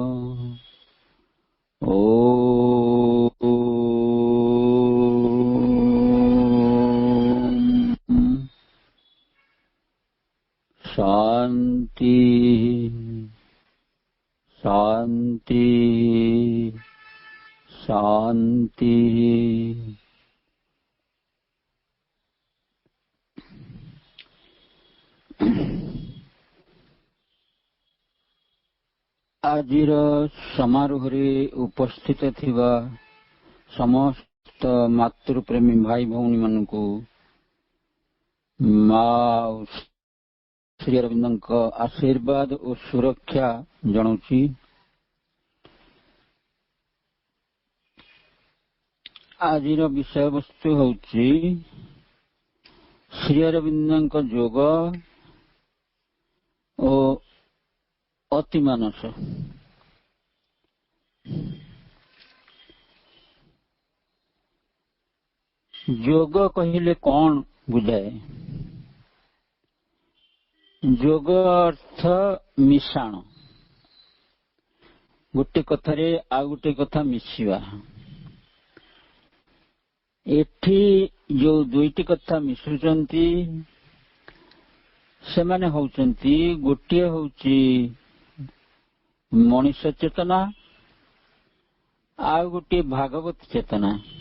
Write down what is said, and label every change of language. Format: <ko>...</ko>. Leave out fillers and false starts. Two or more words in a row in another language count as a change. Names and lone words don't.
<or>ଶାନ୍ତି ଶାନ୍ତି ଶାନ୍ତି। ଆଜିର ସମାରୋହ ରେ ଉପସ୍ଥିତ ଥିବା ସମସ୍ତ ମାତୃପ୍ରେମୀ ଭାଇ ଭଉଣୀ ମାନଙ୍କୁ ମାଁ ଶ୍ରୀ ଅରବିନ୍ଦ ଆଶୀର୍ବାଦ ଆଉ ସୁରକ୍ଷା ଜଣାଉଚି। ଆଜିର ବିଷୟ ବସ୍ତୁ ହଉଚି ଶ୍ରୀ ଅରବିନ୍ଦ ଯୋଗ ଆଉ ଅତି ମାନସ। ଯୋଗ କହିଲେ କଣ ବୁଝାଏ? ଯୋଗ ଅର୍ଥ ମିଶାଣ, ଗୋଟେ କଥାରେ ଆ ଗୋଟେ କଥା ମିଶିବା। ଏଠି ଯୋ ଦୁଇଟି କଥା ମିଶୁଛନ୍ତି ସେ ମାନେ ହଉଛନ୍ତି ଗୋଟେ ହଉଚି ମନୁଷ୍ୟ ଚେତନା ଆ ଗୋଟେ ଭାଗବତ ଚେତନା।</or>